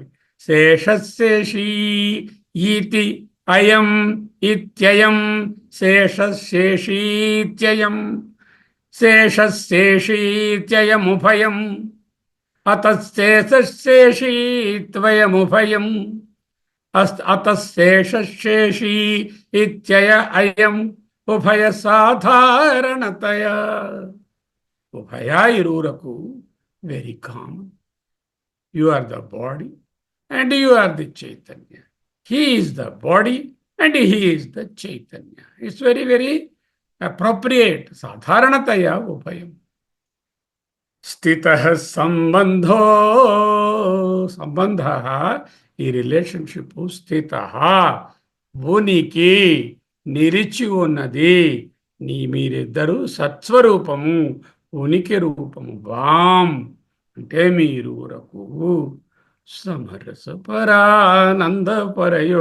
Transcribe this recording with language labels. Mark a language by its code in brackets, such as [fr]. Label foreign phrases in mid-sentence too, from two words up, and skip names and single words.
[sa] శేషశేషీ ఈతి అయం ఇత్యయం శేషశేషీత్యయం శేషశేషీత్యయముభయం అతశేషశేషీత్వయముభయం అతశేషశేషీ ఇత్యయ అయం ఉభయ సాధారణతయా. [te] ఉభయ ఇరువురకు [en] very common. you are the body and you are the Chaitanya. He is the body and he is the Chaitanya. It's very, very appropriate. [sa] साधारणतया उपायं स्थितः सम्बन्धो सम्बन्ध, [te] ఈ రిలేషన్షిప్ స్థితః, ఉనికి, నిలిచి ఉన్నది. మీరిద్దరూ సత్స్వరూపము, ఉనికి రూపము. వాం అంటే మీరురకు సమరస పరానందపరయో.